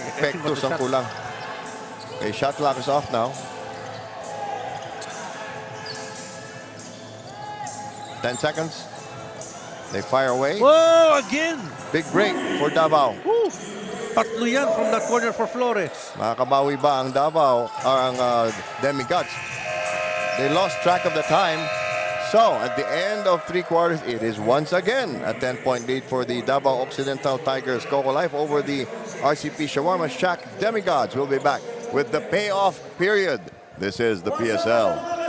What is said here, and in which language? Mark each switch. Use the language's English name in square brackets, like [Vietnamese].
[Filipino] Pektos ang kulang. [English] Okay, shot clock is off now. 10 seconds. They fire away. Whoa, again! Big break for Davao. Woo! [Filipino] Tatlo yan from that corner for Flores. Makakabawi ba ang Davao, ang Demigods? [English] They lost track of the time. So, at the end of 3 quarters, it is once again a 10-point lead for the DAVAO Occidental Tigers. COCOLIFE over the RCP Shawarma Shack Demigods. We'll be back with the payoff period. This is the PSL.